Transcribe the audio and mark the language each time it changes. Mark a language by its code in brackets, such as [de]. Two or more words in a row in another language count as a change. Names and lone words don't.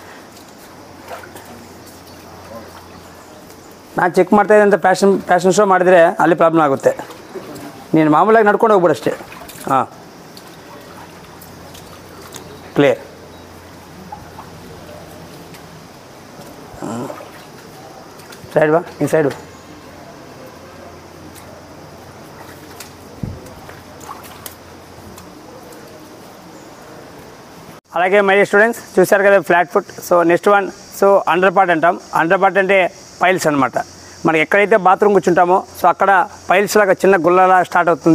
[kn] ಎಸ್, ನಾನು ಚೆಕ್ ಮಾಡ್ತಾಯಿದ್ದೆ ಅಂತ [en] fashion show [kn] ಮಾಡಿದರೆ ಅಲ್ಲಿ ಪ್ರಾಬ್ಲಮ್ ಆಗುತ್ತೆ. ನೀನು ಮಾಮೂಲಾಗಿ ನಡ್ಕೊಂಡು ಹೋಗ್ಬಿಡು ಅಷ್ಟೇ. ಹಾಂ, ಕ್ಲಿಯರ್. ಸೈಡ್ ಬಾ, ಈ ಸೈಡು. [te] అలాగే [en] my students [te] చూశారు కదా [en] flat foot. so next one, so under part [te] అంటాం. [en] under part [te] అంటే పైల్స్ అనమాట. మనకి ఎక్కడైతే బాత్రూమ్ కూర్చుంటామో సో అక్కడ పైల్స్ లాగా చిన్న గుల్లలా స్టార్ట్ అవుతుంది.